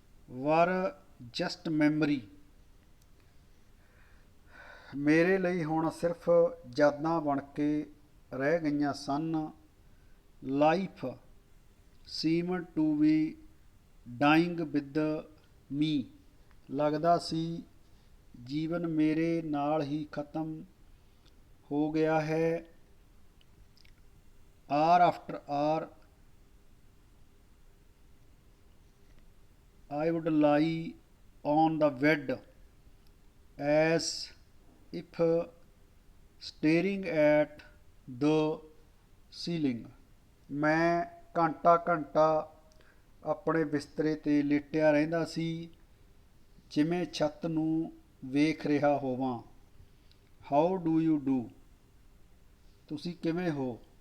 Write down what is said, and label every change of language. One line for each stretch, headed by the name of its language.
English: were just memory,
Punjabi: ਮੇਰੇ ਲਈ ਹੁਣ ਸਿਰਫ ਯਾਦਾਂ ਬਣ ਕੇ ਰਹਿ ਗਈਆਂ ਸਨ।
English: life seemed to be dying with me,
Punjabi: ਲੱਗਦਾ ਸੀ ਜੀਵਨ ਮੇਰੇ ਨਾਲ ਹੀ ਖਤਮ ਹੋ ਗਿਆ ਹੈ।
English: Hour after hour I would lie on the bed as if staring at the ceiling।
Punjabi: ਮੈਂ ਘੰਟਾ ਆਪਣੇ ਬਿਸਤਰੇ 'ਤੇ ਲੇਟਿਆ ਰਹਿੰਦਾ ਸੀ ਜਿਵੇਂ ਛੱਤ ਨੂੰ ਵੇਖ ਰਿਹਾ ਹੋਵਾਂ।
English: how do you do,
Punjabi: ਤੁਸੀਂ ਕਿਵੇਂ ਹੋ।